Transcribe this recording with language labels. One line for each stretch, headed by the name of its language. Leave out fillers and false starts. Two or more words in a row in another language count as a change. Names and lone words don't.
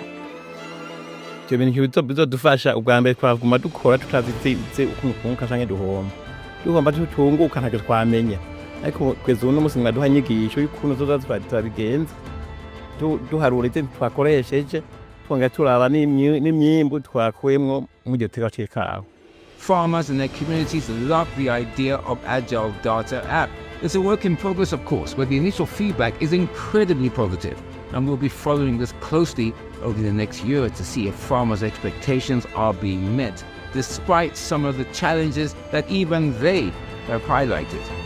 Rundi: Ivyo bintu bizodufasha, ubwa mbere twaguma dukora tutazize ukuntu twunguka canke duhomba. Duhomba tutunguka ntacyo twamenya, ariko kugeza uno musi mwaduha inyigisho y'ukuntu tuzabigenza, duharura ivyo twakoresheje, twongera turaba n'imyimbu twakuyemwo mu giterwa c'ikawa.
English: Farmers and their communities love the idea of Agile Data App. It's a work in progress, of course, but the initial feedback is incredibly positive, and we'll be following this closely over the next year to see if farmers' expectations are being met, despite some of the challenges that even they have highlighted.